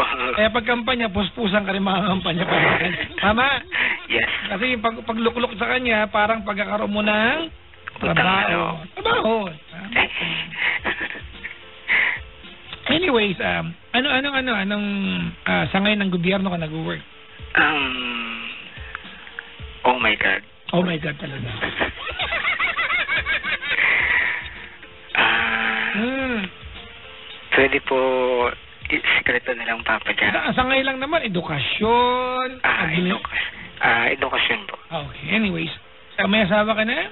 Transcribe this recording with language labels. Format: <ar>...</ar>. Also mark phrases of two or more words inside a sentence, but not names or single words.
<tl>Kaya pag kampanya, puspusan ka rin mga kampanya pa rin. Tama?</tl> <en>Yes.</en> <tl>Kasi pag lukluk sa kanya, parang pagkakaroon mo ng trabaho. Trabaho. Anyways, anong sangay ng gobyerno ka nag-work?</tl> <en>Oh my God. Oh my God talaga.</en> <tl>Pwede po sikreto na lang, Papa Jack. Sangay lang naman, edukasyon. Edukasyon po.</tl> <en>Okay, anyways.</en> <tl>May asawa ka na?</tl>